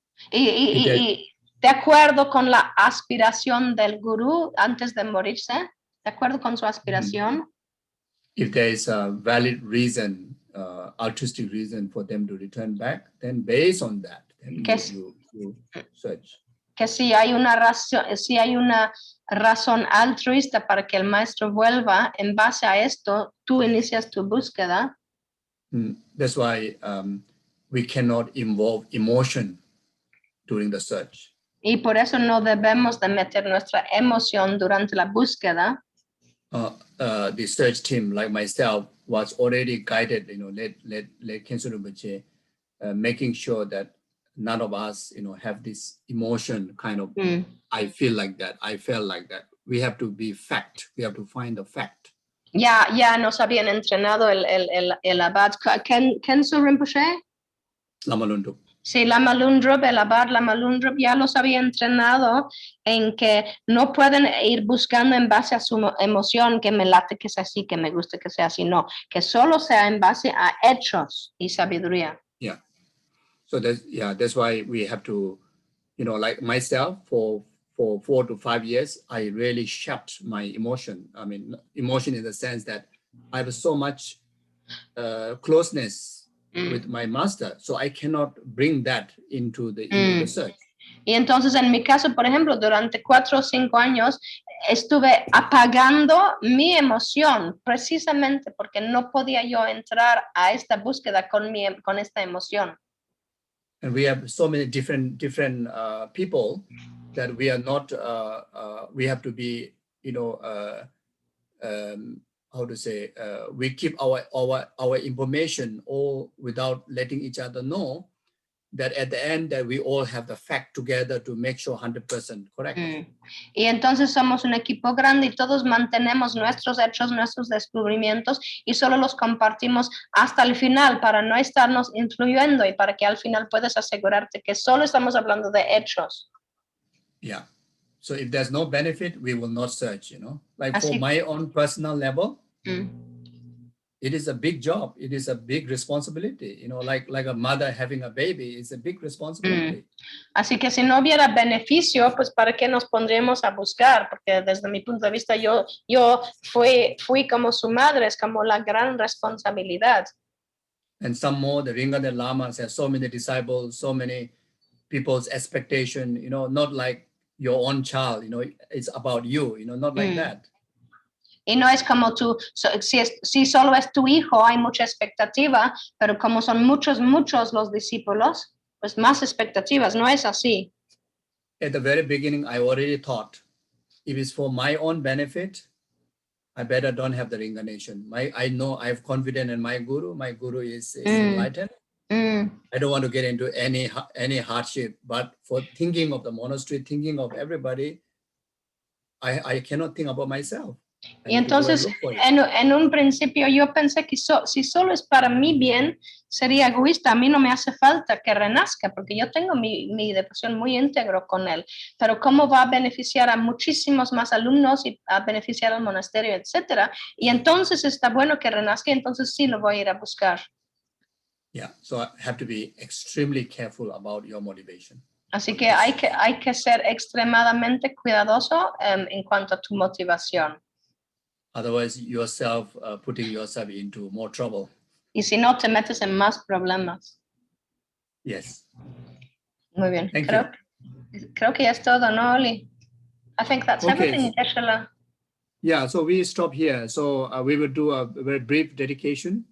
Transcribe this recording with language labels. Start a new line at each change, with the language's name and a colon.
Spanish: de acuerdo con la aspiración del gurú antes de morirse, de acuerdo con su aspiración.
English: If there is a valid reason, altruistic reason for them to return back, then based on that, then you search.
Spanish: Que si hay una razón altruista para que el maestro vuelva, en base a esto, tú inicias tu búsqueda.
English: That's why we cannot involve emotion during the search.
Spanish: Y por eso no debemos de meter nuestra emoción durante la búsqueda.
English: The search team, like myself, was already guided, let Khenso Rinpoche, making sure that none of us, have this emotion kind of, I feel like that, I felt like that. We have to be fact. We have to find the fact.
Spanish: Ya nos habían entrenado el abad. Khenso Rinpoche? Lama Lundrup. Sí, Lama Lundrup, el abad Lama Lundrup ya los había entrenado en que no pueden ir buscando en base a su emoción, que me late que sea así, que me guste que sea así, no, que solo sea en base a hechos y sabiduría.
English: Yeah. So that's why we have to, like myself, for 4 to 5 years, I really shut my emotion. I mean, emotion in the sense that I have so much closeness with my master, so I cannot bring that into the search.
Spanish: Y entonces en mi caso, por ejemplo, durante 4 o 5 años estuve apagando mi emoción precisamente porque no podía yo entrar a esta búsqueda con esta emoción.
English: And we have so many different people that we are not. We have to be, how to say, we keep our information all without letting each other know that at the end that we all have the fact together to make sure 100% correct.
Spanish: Y entonces somos un equipo grande y todos mantenemos nuestros hechos, nuestros descubrimientos y solo los compartimos hasta el final para no estarnos influyendo y para que al final puedas asegurarte que solo estamos hablando de hechos.
English: Yeah. So if there's no benefit, we will not search, Like for my own personal level, it is a big job. It is a big responsibility, like a mother having a baby is a big responsibility.
Spanish: Así que si no hubiera beneficio, pues ¿para qué nos pondríamos a buscar? Porque desde mi punto de vista, yo fui como su madre, es como la gran responsabilidad.
English: And some more, the Rinpoche Lamas have so many disciples, so many people's expectation, not like your own child, it's about you, not like that.
Spanish: Y no es como tú, si solo es tu hijo, hay mucha expectativa, pero como son muchos los discípulos, pues más expectativas, no es así.
English: At the very beginning, I already thought, if it's for my own benefit, I better don't have the reincarnation. I know I have confidence in my guru. My guru is enlightened. I don't want to get into any hardship, but for thinking of the monastery, thinking of everybody, I cannot think about myself.
Spanish: Y entonces, en un principio yo pensé que si solo es para mi bien, sería egoísta. A mí no me hace falta que renazca, porque yo tengo mi devoción muy íntegro con él. Pero cómo va a beneficiar a muchísimos más alumnos y a beneficiar al monasterio, etcétera. Y entonces está bueno que renazca, entonces sí lo voy a ir a buscar.
English: Yeah, so I have to be extremely careful about your motivation.
Spanish: Así que hay que ser extremadamente cuidadoso en cuanto a tu motivación.
English: Otherwise, yourself putting yourself into more trouble.
Spanish: Y si no, te metes en más problemas.
English: Yes.
Spanish: Muy bien.
English: Thank
Spanish: Creo que ya es todo, ¿no, Oli?
English: I think that's Okay. everything, Geshe. Yeah, so we stop here. So we will do a very brief dedication.